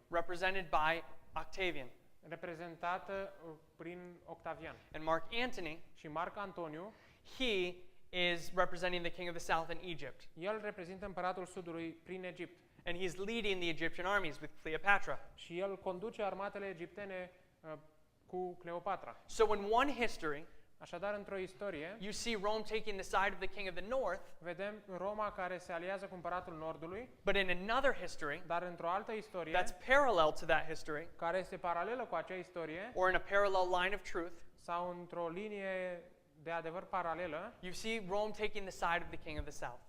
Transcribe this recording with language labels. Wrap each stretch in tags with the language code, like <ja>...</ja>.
<en>represented by Octavian.</en> <ro>reprezentată prin Octavian.</ro> <en>And Mark Antony,</en> <ro>Și Marc Antoniu,</ro> <en>he is representing the king of the south in Egypt.</en> <ro>el reprezintă împăratul Sudului prin Egipt.</ro> <en>And he's leading the Egyptian armies with Cleopatra.</en> <ro>Și el conduce armatele egiptene cu Cleopatra.</ro> <en>So in one history,</en> <ro>Așadar, într-o istorie,</ro> <en>you see Rome taking the side of the king of the north,</en> <ro>vedem Roma care se aliază cu împăratul Nordului,</ro> <en>but in another history</en> <ro>dar într-o altă istorie,</ro> <en>that's parallel to that history,</en> <ro>care este paralelă cu acea istorie,</ro> <en>or in a parallel line of truth,</en> <ro>sau într-o linie de adevăr paralelă,</ro> <en>you see Rome taking the side of the king of the south.</en>